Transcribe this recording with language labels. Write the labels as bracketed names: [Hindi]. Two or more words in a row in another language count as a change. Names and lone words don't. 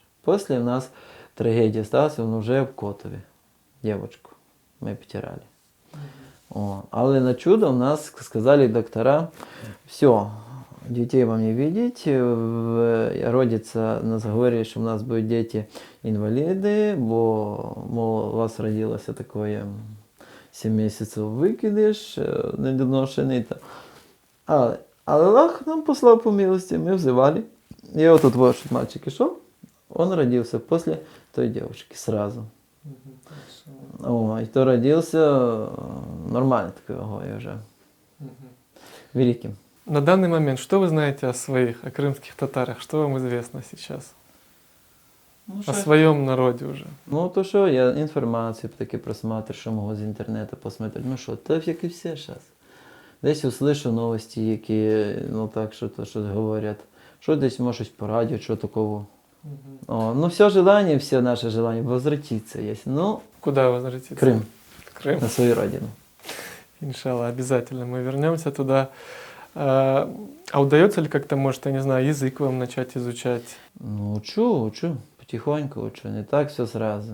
[Russian] После у нас трагедия сталася, он уже в Котові, девочку мы потеряли. О, але на чудо у нас сказали доктора, все, детей вам не видеть, родится, нас говорили, что у нас будут дети инвалиды, бо, мол, у вас родилось такое [Ukrainian] 7 місяців викидиш, недоношений. Але Аллах нам послав [Russian] по милости, мы взывали. И вот тут вот мальчик ішов, он родился после той девушки сразу. О, и то родился нормально такой уже, великим. На данный момент, что вы знаете о своих, о крымских татарах? Что вам известно сейчас? О своем народе уже. [Ukrainian] Ну, то що, я інформацію таки просматрю, що можу з інтернету посмотрети. Ну що, так як і все зараз. Десь услышу новості, які, ну так, що говорять. Що десь, може, щось по радіо, що такого. [Russian] О, ну, все желание, все наши желания возвратиться есть. Ну, Куда возвратиться? Крым, Крым. на свою родину. Иншалла, обязательно мы вернемся туда. А удается ли как-то, может, я не знаю, язык вам начать изучать? Ну, учу, потихоньку учу, не так все сразу.